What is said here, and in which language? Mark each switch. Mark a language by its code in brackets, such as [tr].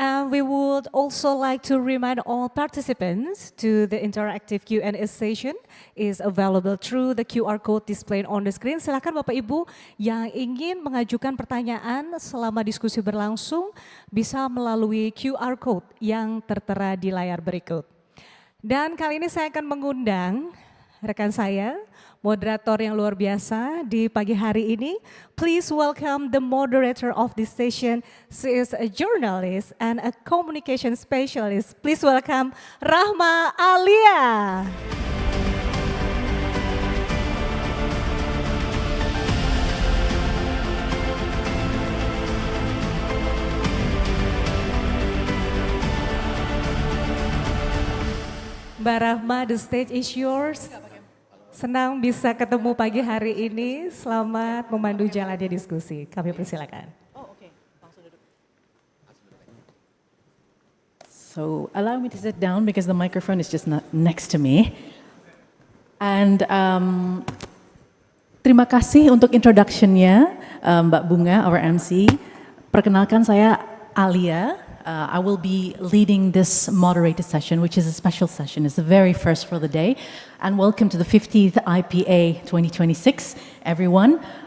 [en] We would also like to remind all participants to the interactive Q&A session is available through the QR code displayed on the screen. [id] Silakan Bapak Ibu yang ingin mengajukan pertanyaan selama diskusi berlangsung bisa melalui QR code yang tertera di layar berikut. Dan kali ini saya akan mengundang rekan saya, moderator yang luar biasa di pagi hari ini. [en] Please welcome the moderator of this session. She is a journalist and a communication specialist. Please welcome Rahma Alia. Mbak Rahma, the stage is yours. [id] Senang bisa ketemu pagi hari ini. Selamat memandu jalannya diskusi. Kami persilakan. [en] So allow me to sit down because the microphone is just not next to me. [id] And terima kasih untuk introduction-nya Mbak Bunga, [en] our MC. [id] Perkenalkan saya Alia. [en] I will be leading this moderated session, which is a special session. It's the very first for the day. And welcome to the 50th IPA 2026, everyone.